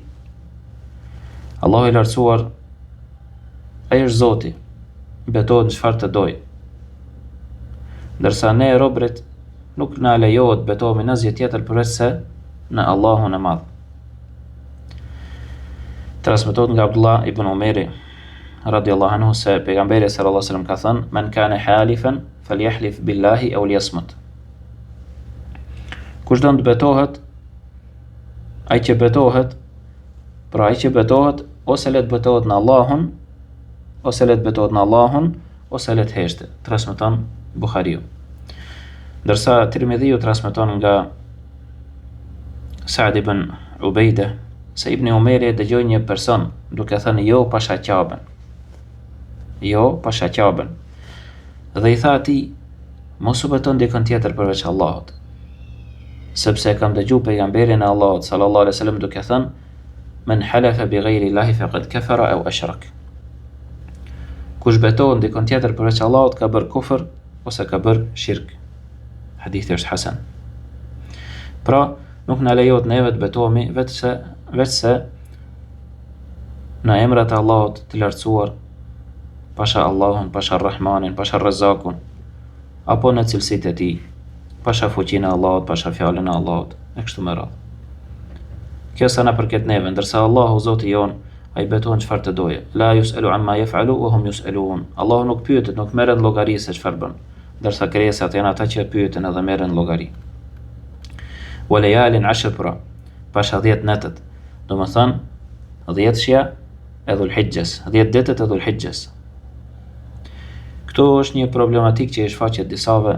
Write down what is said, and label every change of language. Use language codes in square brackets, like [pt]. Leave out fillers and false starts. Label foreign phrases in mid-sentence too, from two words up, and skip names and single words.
[sq] Allahu i lartësuar, ai është Zoti, betohet në çfarë të doj. Ndërsa ne robërit nuk na lejohet betohemi në asgjë tjetër përveç se në Allahun e Madh. Transmetohet nga Abdullah ibn Umeri [ar] رضي الله عنه [sq] se pejgamberi [ar] صلى الله عليه وسلم [sq] ka thënë: [ar] "من كان حالفا فليحلف بالله أو ليصمت." [sq] Kush do të betohet, ai që betohet, pra ai që betohet, ose le të betohet në Allahun, ose le të betohet në Allahun, ose le të heshte. Transmeton Buhariu. Ndërsa Tirmidhiu transmeton nga Sa'd ibn Ubejde se Ibn Umeri dëgjoi një person duke thënë: "Jo pasha Ka'ben." Jo pasha Ka'ben. Dhe i tha atij: "Mos u beton dikën tjetër përveç Allahut." Sepse kam dëgjuar pejgamberin e Allahut [ar] صلى الله عليه وسلم [sq] duke thënë: [ar] "من حلف بغير الله فقد كفر أو أشرك." [sq] Kush betohet dikën tjetër përveç Allahut ka bërë kufër ose ka bërë shirk. Hadithi është hasan. Pra, nuk na lejohet neve të betohemi vetëse në emrat e Allahut të lartësuar, pasha Allahun, pasha Rahmanin, pasha Razzakun, apo në cilësitë e tij, pasha fuqinë e Allahut, pasha fjalën e Allahut, e kështu me radhë. Kjo sa na përket neve, ndërsa Allahu Zoti jon, ai betohet çfarë të doje. [ar] لا يسأل عما يفعل وهم يسألون. [sq] Allahu nuk pyetet, nuk merret llogari se çfarë bën, ndërsa krijesat janë ata që pyeten edhe merren llogari. [ar] وليال عشر, [sq] pasha 10 natët, do të thënë 10-shja e Dhul-Hijjes, 10 ditët e Dhul-Hijjes. Këto është një problematik që i shfaqet disave.